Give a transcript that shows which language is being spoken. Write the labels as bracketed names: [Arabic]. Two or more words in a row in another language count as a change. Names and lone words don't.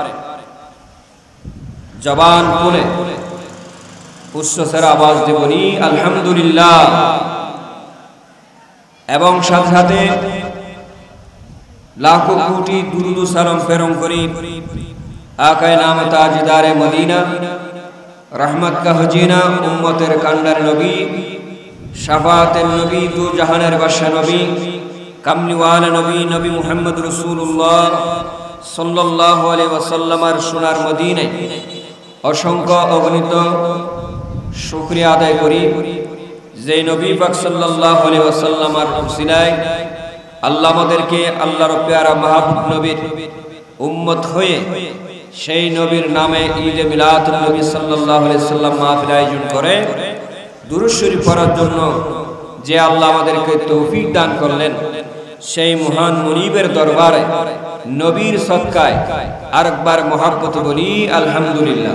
[Bangla] জবান খুলে উচ্চস্বরে আওয়াজ দেবনি আলহামদুলিল্লাহ, এবং সাথে সাথে লাখো কোটি দুরূদ ও সালাম প্রেরণ করি [Urdu] آقائے نام تاجدارِ مدینہ رحمت کا خزینہ [Bangla] উম্মতের কান্ডার নবী শাফায়াতের নবী দো জাহানের বাদশাহ নবী কামলিওয়ালা নবী নবী মুহাম্মদ রাসূলুল্লাহ [Arabic] صلى الله عليه [Bangla] ওয়াসাল্লামের সোনার মদিনায় অসংখ্য অগণিত শুকরিয়া আদায় করি যে নবী পাক [Arabic] صلى الله عليه [Bangla] ওয়াসাল্লামের উসিলায় আল্লাহ আমাদেরকে আল্লাহর পেয়ারা মাহবুব নবীর উম্মত হয়ে সেই নবীর নামে ঈদে মিলাদুন নবী [Arabic] صلى الله عليه سلم [Bangla] মাহফিল আয়োজন করে দুরূদ শরীফ পড়ার জন্য যে আল্লাহ আমাদেরকে তৌফিক দান করলেন, সেই মহান মুনিবের দরবারে নবীর সদকায় আরেকবার মহব্বত বলি আলহামদুলিল্লাহ।